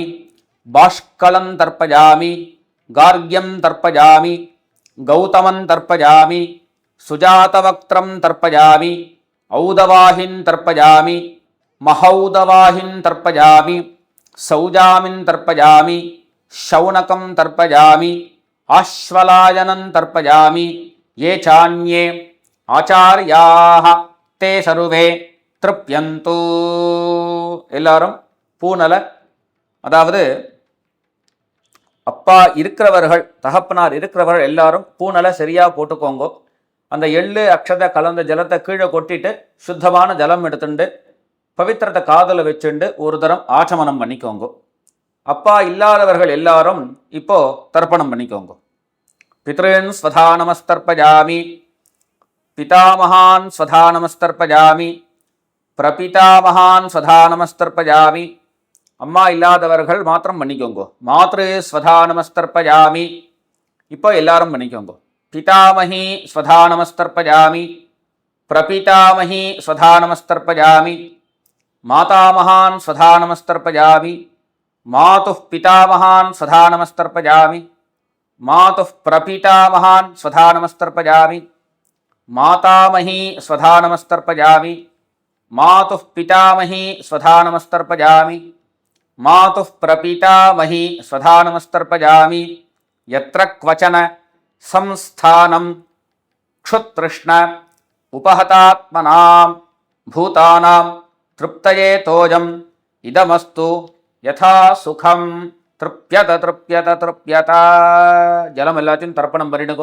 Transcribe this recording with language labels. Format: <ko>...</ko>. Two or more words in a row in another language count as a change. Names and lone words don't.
<sa>बाष्कलं तर्पयामि गार्ग्यं तर्पयामि गौतमं तर्पयामि सुजातवक्त्रं तर्पयामि औदवाहिं तर्पयामि महौदवाहिं तर्पयामि सौजामिं तर्पयामि शौनकं तर्पयामि आश्वलायनं तर्पयामि ये चान्ये आचार्याः ते सर्वे तृप्यन्तु.</sa> <ta>எல்லாரும் பூனல, அதாவது அப்பா இருக்கிறவர்கள் தகப்பனார் இருக்கிறவர்கள் எல்லாரும் பூனலை சரியாக போட்டுக்கோங்க. அந்த எள்ளு அக்ஷதை கலந்த ஜலத்தை கீழே கொட்டிட்டு சுத்தமான ஜலம் எடுத்துட்டு பவித்திரத்தை காதல வச்சுண்டு ஒரு தரம் ஆச்சமனம் பண்ணிக்கோங்க. அப்பா இல்லாதவர்கள் எல்லாரும் இப்போ தர்ப்பணம் பண்ணிக்கோங்க.</ta> <sa>पितॄन् स्वधा नमस्तर्पयामि पितामहान् स्वधा नमस्तर्पयामि प्रपितामहान् स्वधा नमस्तर्पयामि.</sa> <ta>அம்மா இல்லாதவர்கள் மாத்திரம் பண்ணிக்கோங்க.</ta> <sa>मातृ स्वधा नमस्तर्पयामि.</sa> <ta>இப்போ எல்லாரும் பண்ணிக்கோங்க.</ta> <sa>पितामही स्वधा नमस्तर्पयामि प्रपितामही स्वधा नमस्तर्पयामि मातामहान् स्वधा नमस्तर्पयामि मातुः पितामहान् स्वधा नमस्तर्पयामि मातुः प्रपितामहान् स्वधा नमस्तर्पयामि மாதாமஹி स्वधा नमस्तर्पयामि, मातुः पितामही स्वधा नमस्तर्पयामि, मातुः प्रपितामही स्वधा नमस्तर्पयामि, यत्र क्वचन संस्थानम् क्षुत्तृष्ण उपहतात्मनाम् भूतानाम् तृप्तये तोयम् इदमस्तु यथा सुखम् तृप्यत तृप्यत तृप्यत.</sa> <ta>ஜலம் எல்லாத்தையும் தர்ப்பணம் பண்ணிடுங்கோ.</ta>